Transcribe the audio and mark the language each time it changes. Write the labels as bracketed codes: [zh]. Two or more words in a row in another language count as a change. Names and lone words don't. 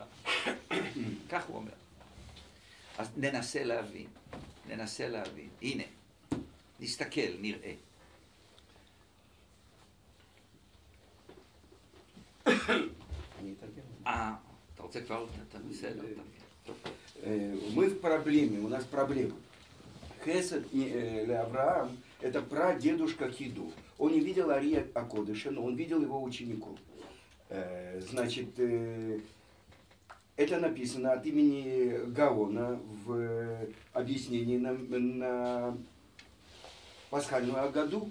[he] כך הוא אומר. אז ננסה להבין. הנה, נסתכל, נראה. אתה רוצה כבר? אתה בסדר. [ru] Мы в проблеме, у нас проблема. Хесед Авраам – это прадедушка Хиду. Он не видел Ария Акодыша, но он видел его учеников. Значит, это написано от имени Гаона в объяснении на пасхальную Агаду.